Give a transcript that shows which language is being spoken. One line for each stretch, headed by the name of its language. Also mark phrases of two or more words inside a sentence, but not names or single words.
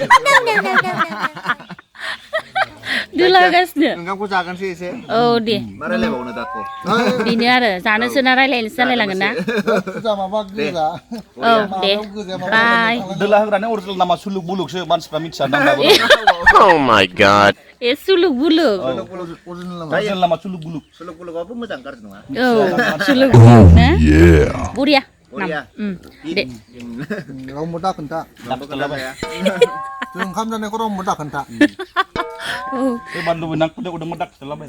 Bodo: दोला होगासिनो ओंखामखौ जागोनसै एसे औ दे मा रायलायबावनो दाथ' बेनो आरो जानोसो ना रायलायनोसो जालायलांगोन ना गोजा माबा गोजा औ दे बाय दोला होग्रानि अरिजिनेल नामा सुलुक बुलुकसो मानसिफ्रा मिथिया नामबाबो
English: Oh my god.
Bodo: ए सुलुक बुलुक अरिजिनेल नामा सुलुक बुलुक बुलुगाबो मोजां गाज्रि नङा औ सुलुक बुलुक ना बरिया दे रावबो दा खोन्था जों ओंखाम जानायखौ रावबो दा खोन्था बे बानलुबो नांखुदे उदोंबो दाखिलाबाय